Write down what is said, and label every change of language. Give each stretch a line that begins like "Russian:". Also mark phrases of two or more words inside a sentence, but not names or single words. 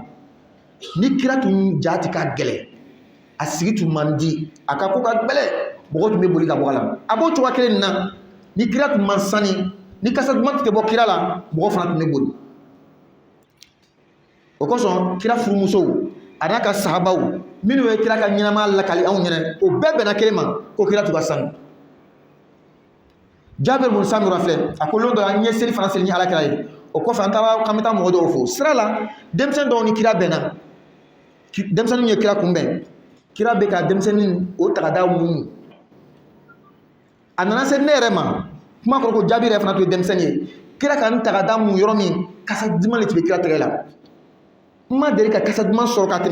Bambara: Ni kira tun jati ka gɛlɛ a sigi tun man di a ka ko ka gbɛlɛ mɔgɔw tun bɛ boli ka bɔ a la. A b'o cogoya kelen na ni kira tun man sani ni kasa duman tun tɛ bɔ kira la mɔgɔw fana tun bɛ boli. o kosɔn kira furumusow a n'a ka sahabaw minnu ye kira ka ɲɛnama lakali anw ɲɛnɛ o bɛɛ bɛnna kelen ma ko kira tun ka sanu. Jabir bin Samura filɛ a ko lon dɔ an ye seli fana seli ni alakira ye o kɔfɛ an taara k'an bɛ taa mɔgɔ dɔw fo sira la denmisɛnnin dɔw ni kira bɛnna denmisɛnninw ye kira kunbɛn kira bɛ ka denmisɛnnin o ta ka da mun a nana se ne yɛrɛ ma kuma kɔrɔ ko Jabir yɛrɛ fana tun ye denmisɛnnin ye kira ka n ta ka da mun yɔrɔ min kasa duman de tun bɛ kira tɛgɛ la n ma deli ka kasa duman sɔrɔ ka